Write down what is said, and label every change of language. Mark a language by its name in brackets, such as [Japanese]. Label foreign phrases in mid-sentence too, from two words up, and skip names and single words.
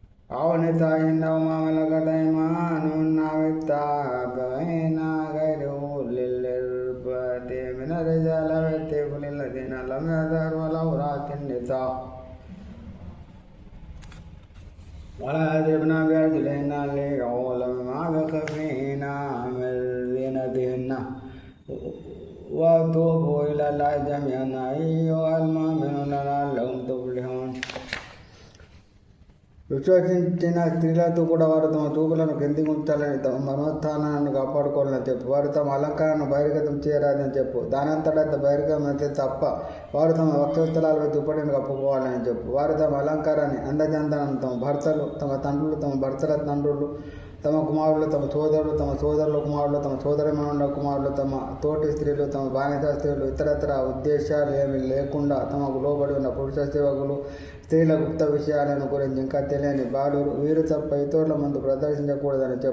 [Arabic] أو نساء أو ما ملكت أيمانهن أو التابعين غير أولي الإربة من الرجال والطفل الذين لم يظهروا على عورات النساء ولا يضربن بأرجلهن ليعلم ما يخفين من زينتهن وتوبوا إلى الله جميعا أيها المؤمنون لعلكم تفلحون. [Telugu] విశ్వసించిన స్త్రీలతో కూడా వారు తమ చూపులను కిందికి ఉంచాలని, తమ మనోత్థానాన్ని కాపాడుకోవాలని చెప్పు. వారు తమ అలంకారాన్ని బహిర్గతం చేయరాదని చెప్పు. దానంతటా బహిర్గతమైతే తప్ప వారు తమ వక్షస్థలాలపై దుప్పటిని కప్పుకోవాలని చెప్పు. వారు తమ అలంకారాన్ని అందజందనం తమ భర్తలు, తమ తండ్రులు, తమ భర్తల తండ్రులు, తమ కుమారులు, తమ సోదరులు, తమ సోదరుల కుమారులు, తమ సోదరిమణుల కుమారులు, తమ తోటి స్త్రీలు, తమ బానిస స్త్రీలు, ఇతరతర ఉద్దేశాలు ఏమీ లేకుండా తమకు లోబడి ఉన్న పురుష సేవకులు, స్త్రీల గుప్త విషయాలను గురించి ఇంకా తెలియని బాలురు వీరు తప్ప ఇతరుల ముందు ప్రదర్శించకూడదని చెప్పు.